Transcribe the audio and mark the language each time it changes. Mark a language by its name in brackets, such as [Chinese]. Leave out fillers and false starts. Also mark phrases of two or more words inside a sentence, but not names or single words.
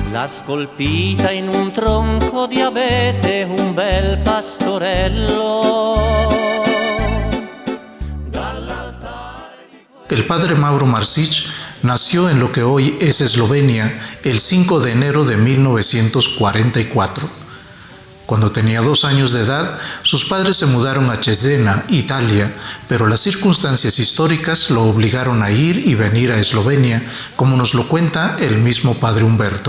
[Italian] scolpita in un tronco di abete un bel pastorello. [Spanish] El padre Mauro Marsic nació en lo que hoy es Eslovenia el 5 de enero de 1944. Cuando tenía 2 años de edad, sus padres se mudaron a Cesena, Italia, pero las circunstancias históricas lo obligaron a ir y venir a Eslovenia, como nos lo cuenta el mismo padre Humberto.